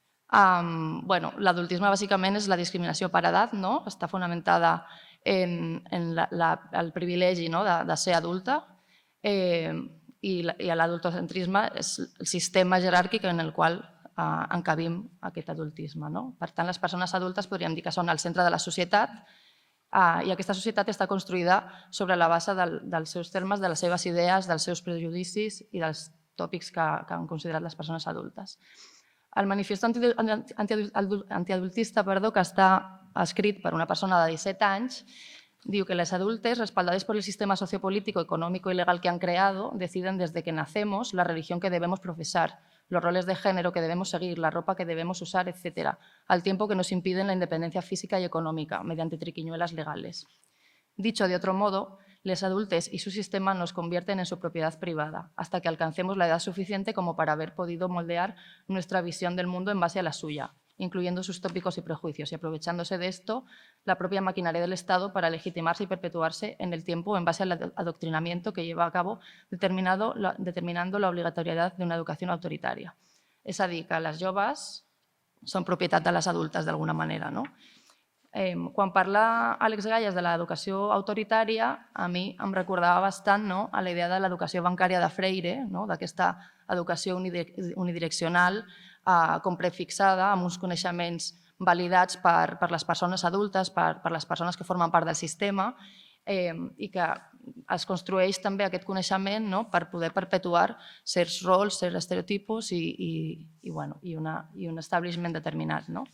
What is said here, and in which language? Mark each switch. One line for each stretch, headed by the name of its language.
Catalan: L'adultisme bàsicament és la discriminació per edat, està fonamentada en el privilegi de ser adulta i l'adultocentrisme és el sistema jeràrquic en el qual encabim aquest adultisme. Per tant, les persones adultes podríem dir que són al centre de la societat i aquesta societat està construïda sobre la base dels seus termes, de les seves idees, dels seus prejudicis i dels tòpics que han considerat les persones adultes. El manifest antiadultista, que està escrit per una persona de 17 anys, diu que les adultes,
Spanish: respaldadas por el sistema sociopolítico, económico y legal que han creado, deciden desde que nacemos la religión que debemos profesar, los roles de género que debemos seguir, la ropa que debemos usar, etc., al tiempo que nos impiden la independencia física y económica mediante triquiñuelas legales. Dicho de otro modo, les adultes y su sistema nos convierten en su propiedad privada, hasta que alcancemos la edad suficiente como para haber podido moldear nuestra visión del mundo en base a la suya, incluyendo sus tópicos y prejuicios, y aprovechándose de esto la propia maquinaria del Estado para legitimarse y perpetuarse en el tiempo en base al adoctrinamiento que lleva a cabo determinando la obligatoriedad de una
Catalan: educació autoritària. És a dir, que les joves són propietat de les adultes d'alguna manera. Quan parla Àlex Gallas de l'educació autoritària, a mi em recordava bastant a la idea de l'educació bancària de Freire, d'aquesta educació unidireccional com prefixada, amb uns coneixements validats per les persones adultes, per les persones que formen part del sistema i que es construeix també aquest coneixement per poder perpetuar certs rols, certs estereotipos i un establishment determinat.